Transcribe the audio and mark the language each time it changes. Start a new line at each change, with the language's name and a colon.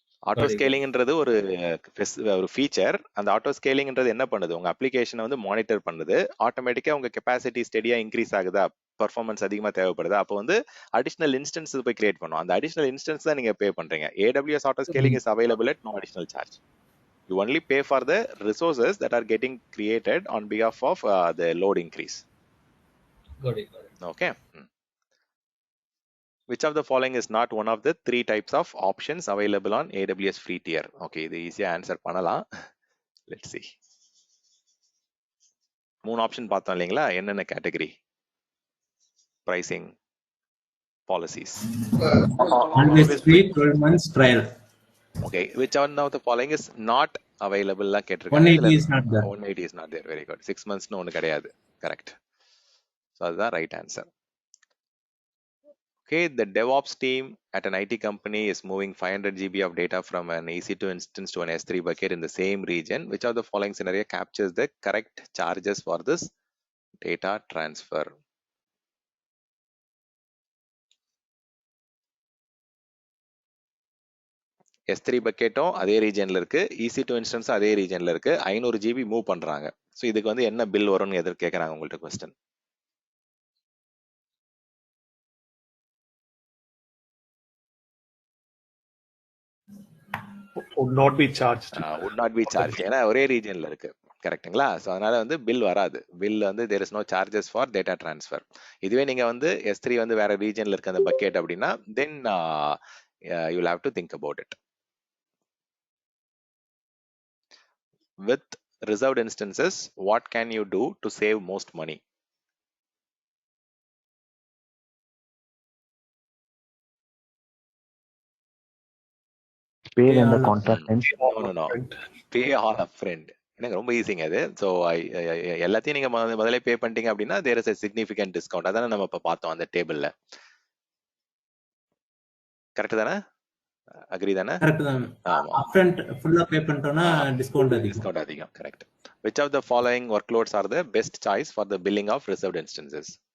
Tamil: Auto ஸ்கேலிங்ன்றது ஒரு feature. அந்த auto ஸ்கேலிங்ன்றது என்ன பண்ணுது? உங்க அப்ளிகேஷனை வந்து மானிட்டர் பண்ணுது. ஆட்டோமேட்டிக்கா உங்க கெப்பாசிட்டி ஸ்டெடியா இன்க்ரீஸ் ஆகுதா, பர்ஃபார்மன்ஸ் அதிகமா தேவைப்படுதா, அப்போ வந்து அடிஷனல் இன்ஸ்டன்ஸ் போய் கிரியேட் பண்ணும். அந்த அடிஷனல் இன்ஸ்டன்ஸ் தான் நீங்க பே பண்றீங்க.
English: AWS auto scaling is available at no additional charge. You only pay for the resources that are getting created on behalf of the load increase. Got it. Okay. Which of the following is not one of the 3 types of options available on AWS free tier?
Tamil: Okay, இது ஈஸியா answer பண்ணலாம்.
English: Let's see.
Tamil: 3 option பார்த்தோம் இல்லைங்களா? என்னென்ன category? Pricing, policies.
English: Always free, 12 months trial. Okay, which one of the following is not available? 180 is not there. 180 is not there. Very good.
Tamil: 6 months no ஒன்னு கிடையாது. Correct. So அதுதான் right answer.
English: Okay, the DevOps team at an IT company is moving 500 GB of data from an EC2 instance to an S3 bucket in the same region. Which of the following scenario captures the correct charges for this data transfer?
Tamil: S3 பக்கெட்டும் அதே ரீஜன்ல இருக்கு, EC2 instance அதே ரீஜன்ல இருக்கு, 500 GB move பண்றாங்க. So இதுக்கு வந்து என்ன bill வரும்னு எதிர் கேட்கறாங்க உங்கள்ட்ட question.
English: Would not be charged. would not be charged.
Tamil: ஏன்னா ஒரே ரீஜன்ல இருக்கு, கரெக்ட்டுங்களா? ஸோ அதனால வந்து பில் வராது.
English: Bill வந்து there is no charges for data transfer.
Tamil: இதுவே நீங்க வந்து S3 வந்து வேற ரீஜன்ல இருக்க அந்த பக்கெட் அப்படின்னா
English: Then you will have to think about it. With reserved instances, what can you do to save most money? Pay when the contract ends. No. Pay all upfront.
Tamil: எனக்கு ரொம்ப ஈஸிங்க அது. ஸோ எல்லாத்தையும் நீங்க முதல்ல பே பண்ணிட்டீங்க அப்படின்னா
English: There is a significant discount.
Tamil: அதானே நம்ம இப்போ பார்த்தோம் அந்த டேபிள்ல. கரெக்ட் தானே? அக்ரி தானே? கரெக்ட் தான். ஆமா. அப்ஃப்ரண்ட் ஃபுல்லா பே பண்ணிட்டோம்னா டிஸ்கவுண்ட் அதிகம். Correct.
English: Which of the following workloads are the best choice for the billing of reserved instances?